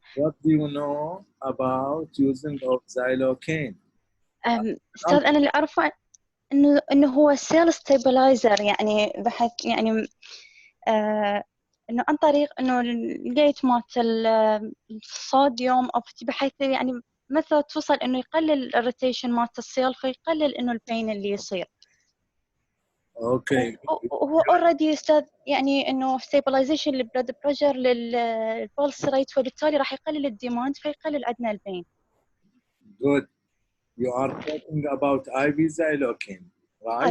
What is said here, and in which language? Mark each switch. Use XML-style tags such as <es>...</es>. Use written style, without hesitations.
<en>What do you know about using of xylocaine?</en> <ar>أستاذ أنا اللي أعرفه إنه هو سيل ستابلايزر، يعني بحيث يعني إنه عن طريق إنه لقيت مات الصوديوم أو بحيث يعني مثلا توصل إنه يقلل الروتيشن مات السيل، فيقلل إنه البين اللي يصير. اوكي. وهو اوريدي استاذ يعني انه stabilization للبلد بريشر للبولس ريت، فبالتالي راح يقلل الديماند فيقلل عندنا البين.</ar> <en>Good. You are talking about IV xylocaine, right?</en>